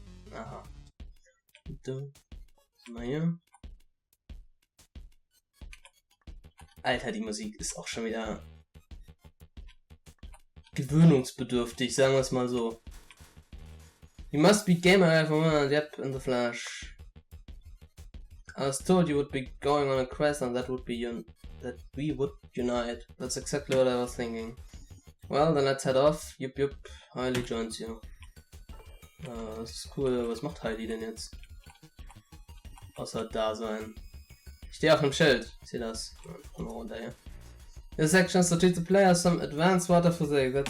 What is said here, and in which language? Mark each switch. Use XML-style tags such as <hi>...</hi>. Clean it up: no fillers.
<de>Aha. Was haben wir hier? Alter, die Musik ist auch schon wieder gewöhnungsbedürftig, sagen wir es mal so.</de> <en>You must be gamer from yep in the flash. I was told you would be going on a quest and that we would unite. That's exactly what I was thinking. Well, then let's head off. Yup, Heili joins you.</en> <de>Das ist cool. Was macht Heili denn jetzt? Außer da sein. Ich stehe auf dem Schild. Ich sehe das. Komm mal runter hier.</de> <en>This section is to teach the players some advanced water physics.</en>